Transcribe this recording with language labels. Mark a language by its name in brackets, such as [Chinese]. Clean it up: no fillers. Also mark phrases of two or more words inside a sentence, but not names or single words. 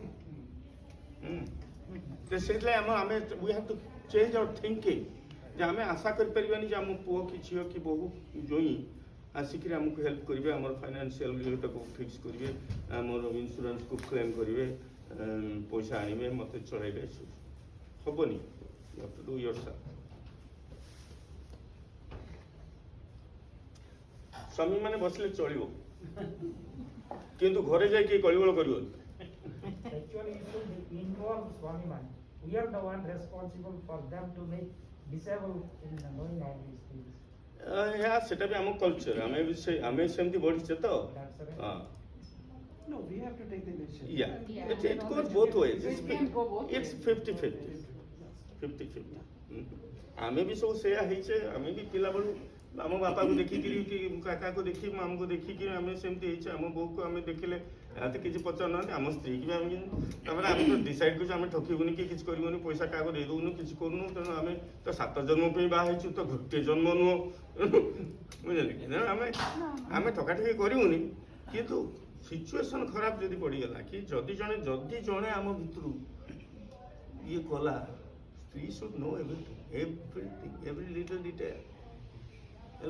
[Odia] ସେଇଥିଲାଗି ଆମେ [English] we have to change our thinking [Odia] ଯେ ଆମେ ଆଶା କରିପାରିବାନି ଯେ ଆମ ପୁଅ କି ଝିଅ କି ବୋହୂ ଜୋଇଁ ଆସିକିରି ଆମକୁ ହେଲ୍ପ କରିବେ ଆମର ଫାଇନାନ୍ସିଆଲ ଇଏଟାକୁ ଫିକ୍ସ କରିବେ ଆମର ଇନ୍ସୁରାନ୍ସକୁ କ୍ଲେମ୍ କରିବେ ପଇସା ଆଣିବେ ମୋତେ ଚଳାଇବେ ହେବନି [English] you have to do yourself [Odia] ସ୍ୱାମୀମାନେ ବସିଲେ ଚଳିବ କିନ୍ତୁ ଘରେ ଯାଇକି କଳିଗୋଳ କରିବନି [English] Actually, it should involve Swamiman. We are the one responsible for them to make disabled in knowing all these things. [Odia] ସେଟା ବି ଆମ କଲଚର ଆମେ ସେମିତି ବଢିଛେ ତ [English] That's right. [Odia] ହଁ [English] No, we have to take the initiative. Yeah, Yeah. it goes both ways. It can go both It's ways. 50-50. [Odia] ଆମେ ବି ସବୁ ସେୟା ହେଇଛେ ଆମେ ବି ପିଲାବେଳୁ ଆମ ବାପାକୁ ଦେଖିକିରି କି କାକାକୁ ଦେଖି ମାମୁଁକୁ ଦେଖିକି ଆମେ ସେମିତି ହେଇଛେ ଆମ ବୋଉକୁ ଆମେ ଦେଖିଲେ ଏତେ କିଛି ପଚାରୁନାହାନ୍ତି ଆମ ସ୍ତ୍ରୀକି ବି ଆମେ ତାପରେ ଆମେ ତ ଡିସାଇଡ୍ କରୁଛୁ ଆମେ ଠକିବୁନି କି କିଛି କରିବୁନି ପଇସା କାହାକୁ ଦେଇଦେବୁନି କିଛି କରୁନୁ ତେଣୁ ଆମେ ତ 7 ଜନ୍ମ ପାଇଁ ବାହା ହେଇଛୁ ତ ଗୋଟେ ଜନ୍ମ ନୁହଁ ବୁଝିଲେ କି ତେଣୁ ଆମେ ଠକାଠକି କରିବୁନି କିନ୍ତୁ ସିଚୁଏସନ୍ ଖରାପ ଯଦି ପଡ଼ିଗଲା କି ଯଦି ଜଣେ ଆମ ଭିତରୁ ଇଏ କଲା ସ୍ତ୍ରୀ [English] should know everything every little detail [Odia] ହେଲା